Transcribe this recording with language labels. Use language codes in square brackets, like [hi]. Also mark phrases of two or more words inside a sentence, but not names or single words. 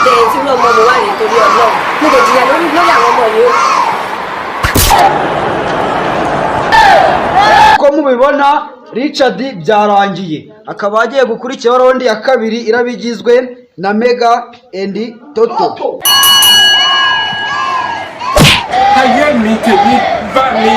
[yo] tí ló mọ mo wá lè torí Ọlọ́run mo lè jìyà lórí àwọn ọmọ yìí o. [rw] Ko mubibona Richard byarangiye akaba agiye gukurikira rondi ya kabiri irabigizwe na Mega and Toto. [yo] Ayé mi tèmi bá mi.